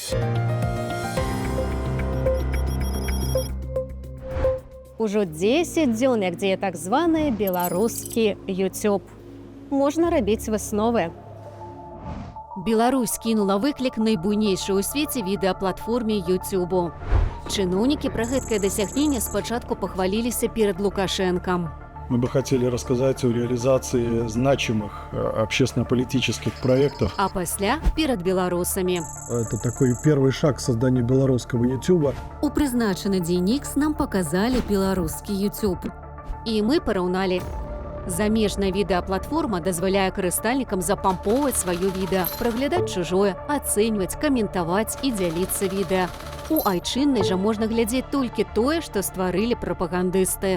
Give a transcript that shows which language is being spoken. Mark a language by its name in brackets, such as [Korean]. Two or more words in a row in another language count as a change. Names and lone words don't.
[Belarusian] Ужо 10 дзён, як дзея так званы беларускі YouTube. Можна рабіць высновы. Беларусь кінула выклік найбуйнейшай у свеце відэаплатформе YouTube. Чыноўнікі пра гэткае дасягненне спачатку пахваліліся перад Лукашэнкам. [Russian] Мы бы хотели рассказать о реализации значимых общественно-политических проектов. [Belarusian] А пасля перад беларусамі. [Russian] Это такой первый шаг к созданию белорусского YouTube. [Belarusian] У прызначаны дзень Ікс нам паказалі беларускі YouTube. І мы параўналі. Замежная відэаплатформа дазваляе карыстальнікам запампоўваць сваё відэа, праглядаць чужое, ацэньваць, каментаваць і дзяліцца відэа. У айчыннай жа можна глядзець толькі тое, што стварылі прапагандысты.